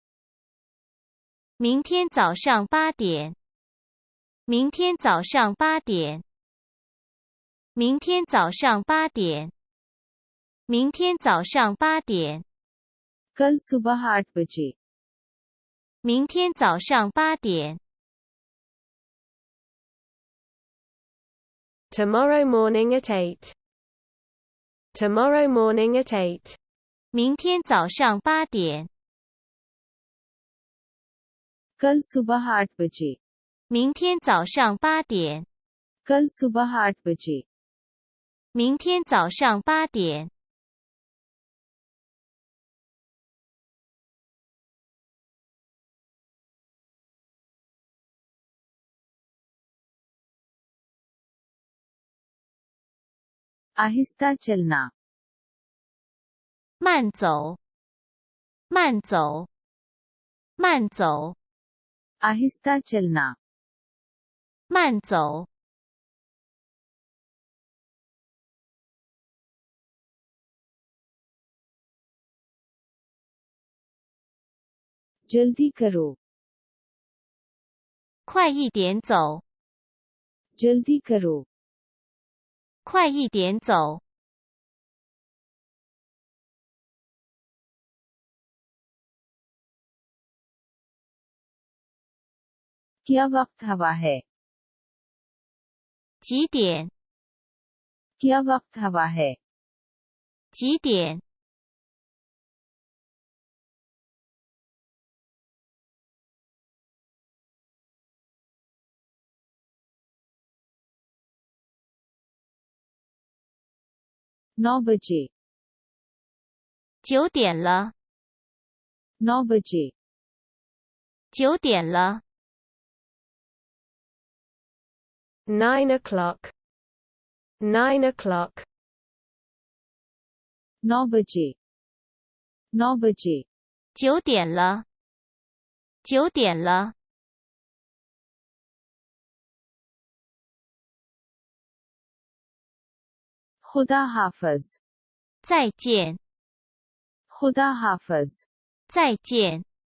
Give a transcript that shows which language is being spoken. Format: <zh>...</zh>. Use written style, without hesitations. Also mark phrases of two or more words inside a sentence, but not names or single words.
<zh>明天早上8点。明天早上8点。明天早上8点。明天早上8点。</zh> <hi>कल सुबह 8 बजे।</hi> <zh>明天早上8点。</zh> <en>Tomorrow morning at 8. Tomorrow morning at 8.</en> <zh>明天早上8点。</zh> <hi>कल सुबह 8 बजे।</hi> <zh>明天早上8点。</zh> <hi>कल सुबह 8 बजे।</hi> <zh>明天早上8点。</zh> <hi>आहिस्ता चलना।</hi> <zh>慢走。慢走。慢走。</zh> <hi>आहिस्ता चलना।</hi> <zh>慢走。</zh> <hi>जल्दी करो।</hi> <zh>快一点走。</zh> <hi>जल्दी करो।</hi> <zh>快一点走。</zh> <hi>क्या वक्त हवा है?</hi> <zh>几点？</zh> <hi>क्या वक्त हवा है?</hi> <zh>几点？</zh> <hi>9 बजे।</hi> <zh>9点了。</zh> <hi>9 बजे।</hi> <zh>9点了。</zh> <en>9 o'clock. 9 o'clock.</en> <hi>9 बजे। 9 बजे।</hi> <zh>9 点了。9点了。</zh> <hi>खुदा हाफिज।</hi> <zh>再见。</zh> <hi>खुदा हाफिज।</hi> <zh>再见。</zh>